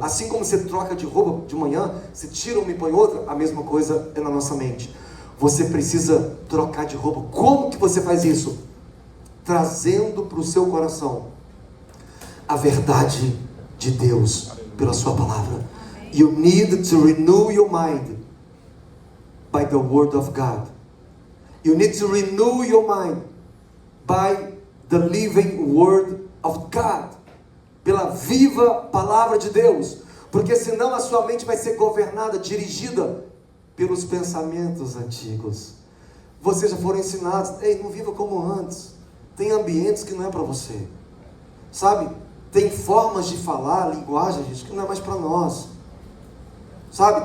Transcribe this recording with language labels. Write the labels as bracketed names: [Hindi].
[Portuguese] Assim como você troca de roupa de manhã, você tira uma e põe outra, a mesma coisa é na nossa mente. Você precisa trocar de roupa. Como que você faz isso? Trazendo para o seu coração a verdade de Deus pela sua palavra. [English] You need to renew your mind by the word of God. You need to renew your mind by the living word of God. [Portuguese] Pela viva palavra de Deus. Porque senão a sua mente vai ser governada, dirigida pelos pensamentos antigos. Vocês já foram ensinados, ei, não viva como antes. Tem ambientes que não é para você. Sabe? Tem formas de falar, linguagem, gente, que não é mais para nós. Sabe?